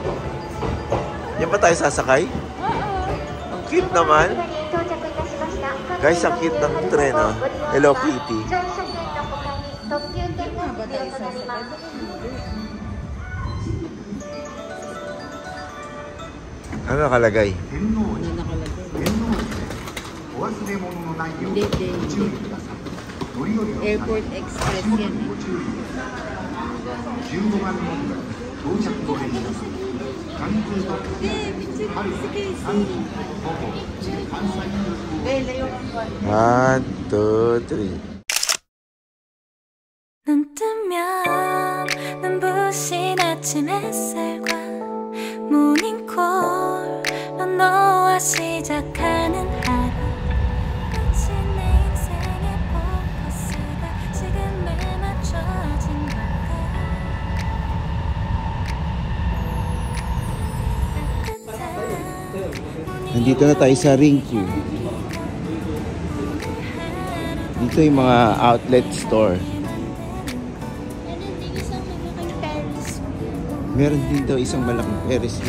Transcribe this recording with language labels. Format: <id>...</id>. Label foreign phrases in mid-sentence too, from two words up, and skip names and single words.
<tl>Yan ba tayo sasakay? Oo. Ang cute naman.</tl> <ja>到着いたしました。</ja> <tl>Guys, ang cute ng tren, oh. Hello Kitty. Ano nakalagay? Ano nakalagay? Hindi, hindi. Airport Express yan eh.</tl> <en>One, two, three.</en> <ko>눈 뜨면 눈부신 아침 햇살과 모닝콜로 너와 시작하는 하루 마치 내 인생의 포커스가 지금에 맞춰진 걸까</ko> <tl>Nandito na tayo sa Rinku. Dito yung mga outlet store. Meron dito isang malaking Ferris wheel.</tl>